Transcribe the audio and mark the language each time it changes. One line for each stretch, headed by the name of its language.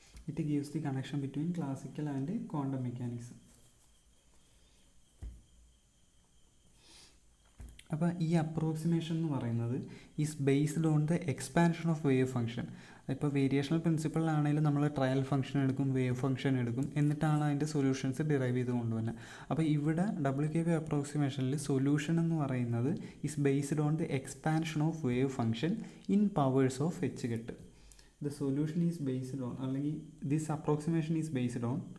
English: It gives the connection between classical and quantum mechanics.
Malayalam: അപ്പോൾ ഈ approximation എന്ന് പറയുന്നത്
English: Is based on the expansion of wave function.
Malayalam: ഇപ്പോൾ വേരിയേഷണൽ പ്രിൻസിപ്പിളിലാണെങ്കിലും നമ്മൾ ട്രയൽ ഫംഗ്ഷൻ എടുക്കും, വേവ് ഫംഗ്ഷൻ എടുക്കും, എന്നിട്ടാണ് അതിൻ്റെ സൊല്യൂഷൻസ് ഡിറൈവ് ചെയ്ത് കൊണ്ടുവരുന്നത്. അപ്പോൾ ഇവിടെ WKB അപ്രോക്സിമേഷനിൽ സൊല്യൂഷൻ എന്ന് പറയുന്നത്
English: Is based on the expansion of wave function in powers of h cut. The solution is based on, അല്ലെങ്കിൽ this approximation is based on